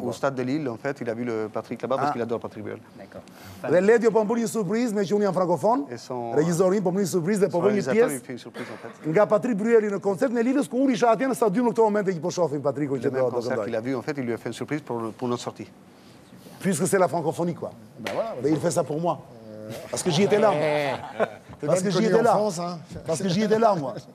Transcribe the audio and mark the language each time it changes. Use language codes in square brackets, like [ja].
[fr] Au stade de Lille, en fait, il a vu le Patrick là-bas parce qu'il adore Patrick Bruel. [sq] Dhe Ledio po më bën një surprizë, me që unë jam frankofon. Regjizori im po më bën një surprizë dhe po bën një pjesë nga Patrick Brueli në koncertin e Lilës, ku unë isha atje në stadium në këto momente që po shohim Patricun që do të [fr] concert qu'il [sq] këndoj. [fr] a vu, en fait, il lui a fait une surprise pour notre sortie. Puisque c'est la francophonie, quoi. Mais il fait ça pour moi. Parce que j'y étais là, moi. Parce que j'y étais là. Parce que j'y étais là, moi.